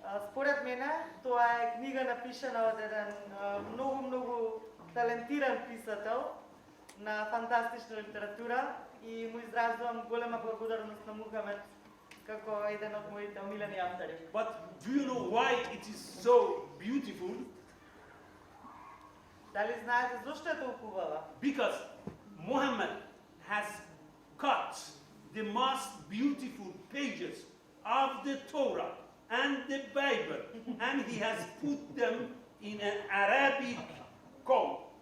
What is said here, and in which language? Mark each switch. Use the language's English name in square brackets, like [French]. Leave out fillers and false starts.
[Macedonian] според мене тоа е книга напишана од еден многу талентиран писател на фантастична литература и му изразувам голема благодарност на Мухамед како еден од моите омилени автори. [English] But do you know why it is so beautiful? [Macedonian] Дали знаете зошто е толку убава? [English] Because Muhammad has cut the most beautiful pages of the Torah and the Bible, and he has put them in an Arabic code.